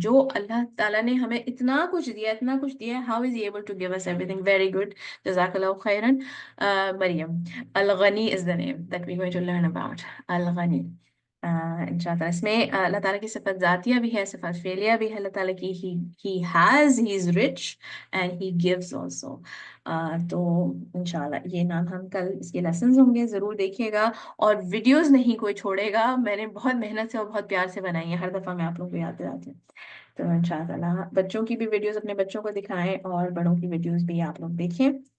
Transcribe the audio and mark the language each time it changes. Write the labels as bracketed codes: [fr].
[ur] جو اللہ تعالیٰ نے ہمیں اتنا کچھ دیا، [en] How is able to give us everything. Very good, جزاک اللہ خیرن. مریم، الغنی is the name that we going to learn about. [ur] الغنی انشاءاللہ. اس میں اللہ تعالیٰ کی صفت ذاتیہ بھی ہے، صفت فعلیہ بھی ہے اللہ تعالیٰ کی. [en] he is rich and he gives also. [ur] تو انشاءاللہ یہ نام ہم کل اس کے لیسنز ہوں گے، ضرور دیکھیے گا. اور ویڈیوز نہیں کوئی چھوڑے گا، میں نے بہت محنت سے اور بہت پیار سے بنائی ہیں، ہر دفعہ میں آپ لوگوں کو یاد دلاتی ہوں. تو انشاءاللہ بچوں کی بھی ویڈیوز اپنے بچوں کو دکھائیں اور بڑوں کی ویڈیوز بھی آپ لوگ دیکھیں.